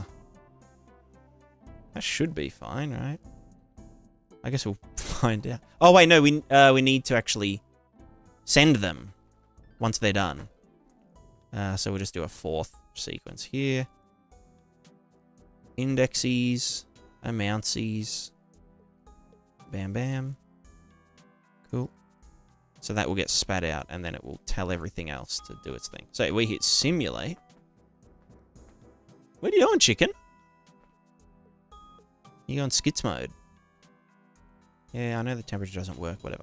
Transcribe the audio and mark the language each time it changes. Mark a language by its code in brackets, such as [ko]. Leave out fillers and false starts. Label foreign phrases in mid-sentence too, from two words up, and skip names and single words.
[en] That should be fine, right? I guess we'll find out. Oh wait, no, we need to actually send them once they're done. So we'll just do a fourth sequence here. Indexes, amountses. Bam bam. Cool. So that will get spat out, and then it will tell everything else to do its thing. So we hit simulate. What are you doing, chicken? You on skits mode? Yeah, I know the temperature doesn't work, whatever.